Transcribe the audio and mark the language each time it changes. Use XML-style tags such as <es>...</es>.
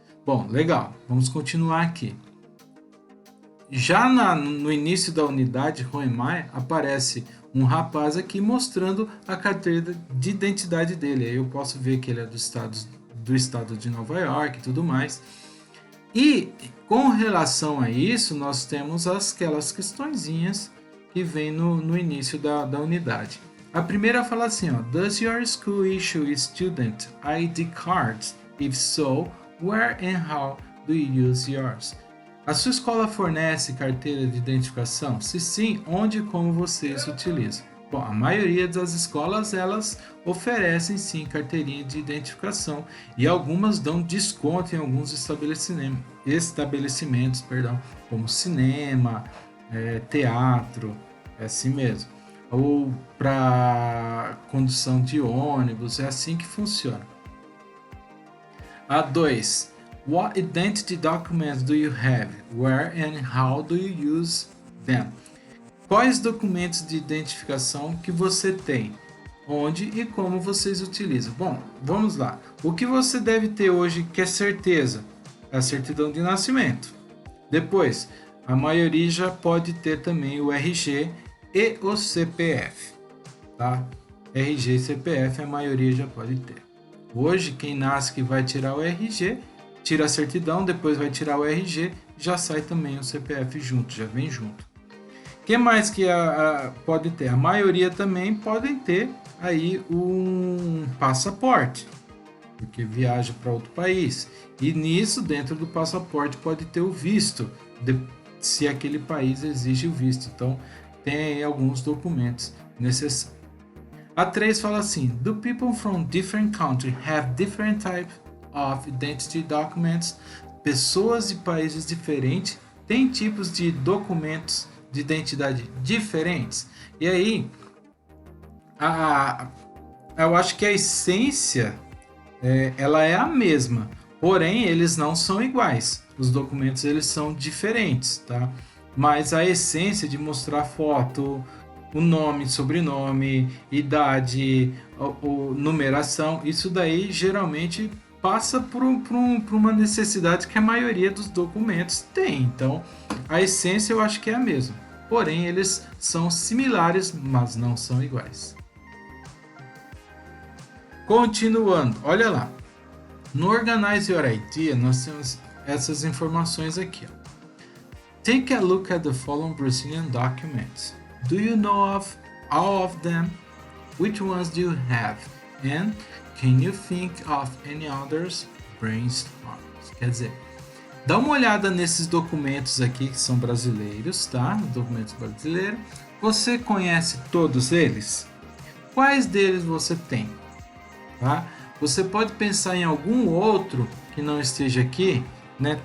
<pt>Bom, legal, vamos continuar aqui. Já no início da unidade Roemai aparece um rapaz aqui mostrando a carteira de identidade dele. Aí eu posso ver que ele é do estado de Nova York e tudo mais. E com relação a isso, nós temos aquelas questõezinhas que vem no início da unidade. A primeira fala assim, ó,</pt> <en>Does your school issue student ID cards? If so, where and how do you use yours?</en> <pt>A sua escola fornece carteira de identificação? Se sim, onde e como vocês utilizam? Bom, a maioria das escolas elas oferecem sim carteirinha de identificação e algumas dão desconto em alguns estabelecimentos, como cinema, teatro, é assim mesmo. Ou para condução de ônibus, é assim que funciona. A 2.</pt> <en>What identity documents do you have? Where and how do you use them?</en> <pt>Quais documentos de identificação que você tem? Onde e como vocês utilizam? Bom, vamos lá. O que você deve ter hoje que é certeza? A certidão de nascimento. Depois, a maioria já pode ter também o RG e o CPF. Tá? RG e CPF a maioria já pode ter. Hoje, quem nasce que vai tirar o RG, tira a certidão, depois vai tirar o RG, já sai também o CPF junto, já vem junto. O que mais que pode ter? A maioria também podem ter aí um passaporte, porque viaja para outro país. E nisso, dentro do passaporte, pode ter o visto, se aquele país exige o visto. Então, tem aí alguns documentos necessários. A 3 fala assim,</pt> <en>Do people from different countries have different types of identity documents?</en> <pt>Pessoas de países diferentes têm tipos de documentos de identidade diferentes? E aí, eu acho que a essência ela é a mesma, porém eles não são iguais. Os documentos eles são diferentes, tá? Mas a essência de mostrar foto, o nome, sobrenome, idade, numeração, isso daí geralmente passa por uma necessidade que a maioria dos documentos tem. Então, a essência eu acho que é a mesma. Porém, eles são similares, mas não são iguais. Continuando, olha lá. No Organize Your Idea, nós temos essas informações aqui. Ó.</pt> <en>Take a look at the following Brazilian documents. Do you know of all of them? Which ones do you have? And can you think of any others? Brainstorm.</en> <pt>Quer dizer, dá uma olhada nesses documentos aqui que são brasileiros, tá? Documentos brasileiros. Você conhece todos eles? Quais deles você tem? Tá? Você pode pensar em algum outro que não esteja aqui, né?</pt>